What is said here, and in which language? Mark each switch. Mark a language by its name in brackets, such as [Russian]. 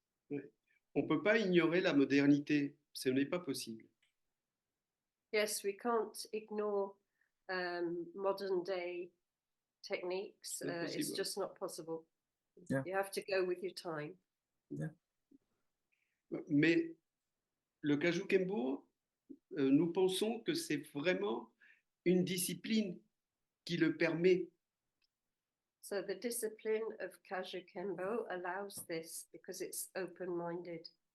[French] On ne peut pas ignorer la modernité, ce n'est pas possible. [English] Yes, we can't ignore modern day techniques. It's just not possible. Yeah. You have to go with your time. Yeah. [French] Mais le Kajukenbo, nous pensons que c'est vraiment une discipline qui le permet. [English] So the discipline of Kajukenbo allows this because it's open-minded.